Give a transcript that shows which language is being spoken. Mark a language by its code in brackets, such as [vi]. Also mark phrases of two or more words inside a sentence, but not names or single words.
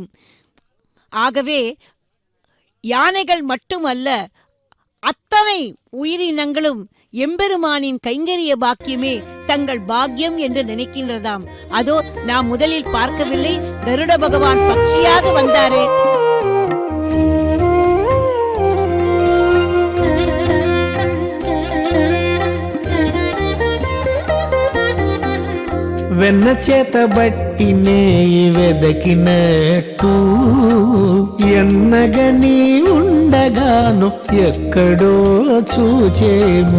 [ta] ஆகவே யானைகள் மட்டுமல்ல, அத்தனை உயிரினங்களும் எம்பெருமானின் கைங்கரிய பாக்கியமே தங்கள் பாக்கியம் என்று நினைக்கின்றதாம். அதோ நாம் முதலில் பார்க்கவில்லை, கருட பகவான் பட்சியாக வந்தாரே. [te] వెన్న చేత బట్టి నేయి వెదకినట్టు ఎన్నగని ఉండగాను ఎక్కడో చూచేము.